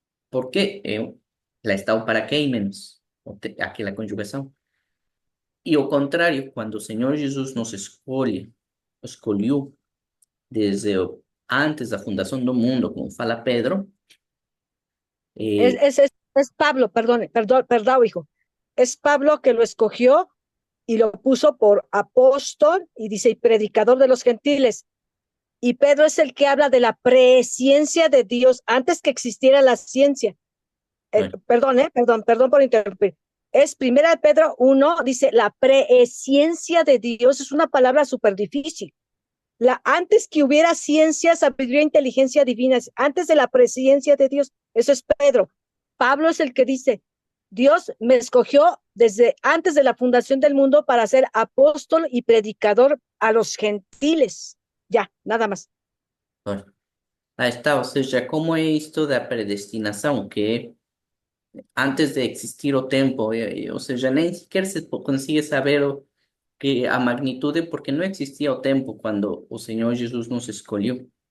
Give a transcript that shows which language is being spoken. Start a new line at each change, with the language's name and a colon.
Portuguese: Porque eu, lá está o para quem menos, aquela conjugação. E o contrário, quando o Senhor Jesus nos escolheu desde antes da fundação do mundo, como fala Pedro,
Spanish: Es, eh, es, es, es Pablo, perdón, hijo. Es Pablo que lo escogió y lo puso por apóstol y dice, y predicador de los gentiles. Y Pedro es el que habla de la presciencia de Dios antes que existiera la ciencia. bueno, Perdón por interrumpir. Es primera de Pedro 1, dice, la presciencia de Dios es una palabra súper difícil. Antes que hubiera ciencia, sabiduría, inteligencia divina, antes de la presciencia de Dios, eso es Pedro. Pablo es el que dice, Dios me escogió desde antes de la fundación del mundo para ser apóstol y predicador a los gentiles. Ya, nada más. bueno, ahí está,
Portuguese: ou seja, como é isto da predestinação, que antes de existir o tempo, ou seja, nem sequer se consegue saber que a magnitude, porque não existia o tempo quando o Senhor Jesus nos escolheu.